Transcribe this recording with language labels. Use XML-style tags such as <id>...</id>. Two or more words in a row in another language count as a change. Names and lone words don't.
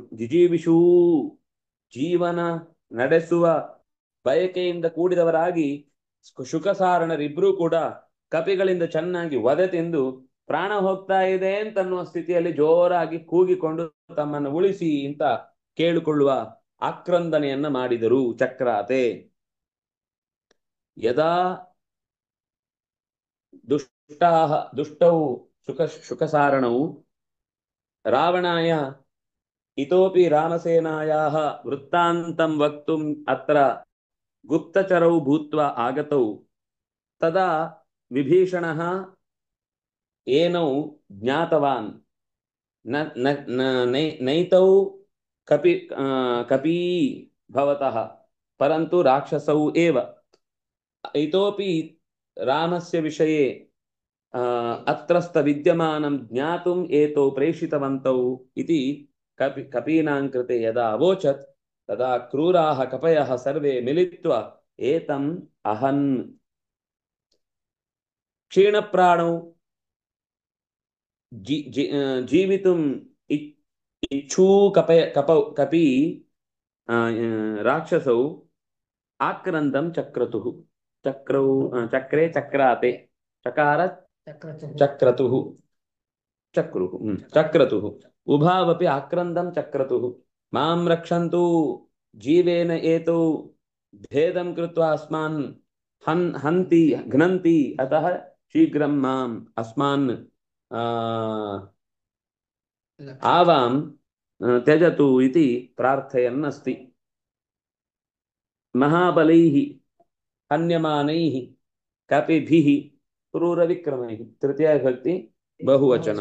<kn>ಜಿಜೀವಿಷೂ, ಜೀವನ ನಡೆಸುವ ಬಯಕೆಯಿಂದ ಕೂಡಿದವರಾಗಿ ಶುಕಸಾರಣರಿಬ್ರು ಕೂಡ ಕಪಿಗಳಿಂದ ಚೆನ್ನಾಗಿ ವಧೆ ತಿಂದು ಪ್ರಾಣ ಹೋಗ್ತಾ ಇದೆ ಅಂತನ್ನುವ ಸ್ಥಿತಿಯಲ್ಲಿ ಜೋರಾಗಿ ಕೂಗಿಕೊಂಡು ತಮ್ಮನ್ನು ಉಳಿಸಿ ಅಂತ ಕೇಳಿಕೊಳ್ಳುವ ಆಕ್ರಂದನೆಯನ್ನ ಮಾಡಿದರು.</kn> <sa>ಚಕ್ರಾತೆ ಯದಾ ದುಷ್ಟೌ ಶುಕಸಾರಣೌ ರಾವಣಾಯ ಇತೋಪಿ ರಾಮಸೇನಾಯಾಃ ವೃತ್ತಾಂತಂ ವಕ್ತುಂ ಅತ್ರ ಗುಪ್ತಚರೌ ಭೂತ್ವಾ ಆಗತೌ ತದಾ ವಿಭೀಷಣಃ ಏನೌ ಜ್ಞಾತವಾನ್ ನೈತೌ ಕಪೀ ಭವತಃ ಪರಂತು ರಾಕ್ಷಸೌ ಏವ ಇತೋಪಿ ರಾಮಸ್ಯ ವಿಷಯೇ ಅತ್ರಸ್ಥ ವಿದ್ಯಮಾನಂ ಜ್ಞಾತುಂ ಏತೌ ಪ್ರೇಷಿತವಂತೌ ಇತಿ ಕಪೀನಾಂ ಕೃತೆ ಯದಾ ಅವೋಚತ್ ತದಾ ಕ್ರೂರಾಃ ಕಪಯಃ ಸರ್ವೇ ಮಿಲಿತ್ವಾ ಏತಂ ಅಹನ್. ಕ್ಷೀಣಪ್ರಾಣೌ ಜೀವಿತುಂ ಇಚ್ಛೂ ಕಪಿ ರಾಕ್ಷಸೌ ಆಕ್ರಂದಂ ಚಕ್ರತುಃ ಚಕ್ರೇ ಚಕ್ರಾತೆ ಚಕಾರ ಚಕ್ರತುಃ ಚಕ್ರತುಃ ಉಭಾವಪಿ ಆಕ್ರಂದಂ ಚಕ್ರತುಃ ಮಾಂ ರಕ್ಷಂತು ಜೀವೇನ ಏತೌ ಭೇದಂ ಕೃತ್ವಾ ಅಸ್ಮಾನ್ ಹಂತಿ ಘ್ನಂತಿ ಅತಃ ಶೀಘ್ರಂ ಮಾಂ ಅಸ್ಮಾನ್ ಆವಾಂ ತ್ಯಜತು ಇತಿ ಪ್ರಾರ್ಥಯನ್ನಸ್ತಿ. ಮಹಾಬಲೈಃ ಹನ್ಯಮಾನೈಃ ಕಪಿಭಿಃ ಕ್ರೂರ ವಿಕ್ರಮೈಃ ತೃತೀಯ ವಿಭಕ್ತಿ ಬಹುವಚನ.</sa>